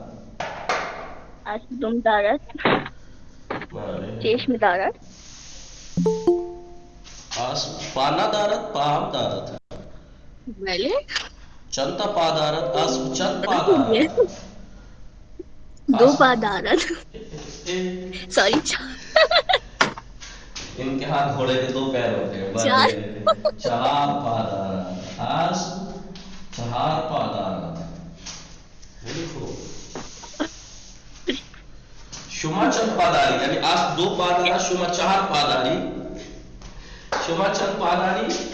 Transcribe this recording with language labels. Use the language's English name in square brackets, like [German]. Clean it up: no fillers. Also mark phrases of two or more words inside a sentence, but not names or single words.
[Persian] اسب دم دارد، بله. چشم دارد. اسب پا ندارد، پا هم دارد. بله چند تا پا دارد؟ اسب چند پا دارد؟ 2 پا دارد. سوری [Urdu] ان کے ہاتھ گھوڑے کے 2 پیر ہوتے ہیں. [Persian] بله 4 پا دارد. اسب 4 پا دارد. خیلی خوب. شما چند پا داری؟ یعنی اسب 2 پا دارد، شما 4 پا داری. شما چند پا داری؟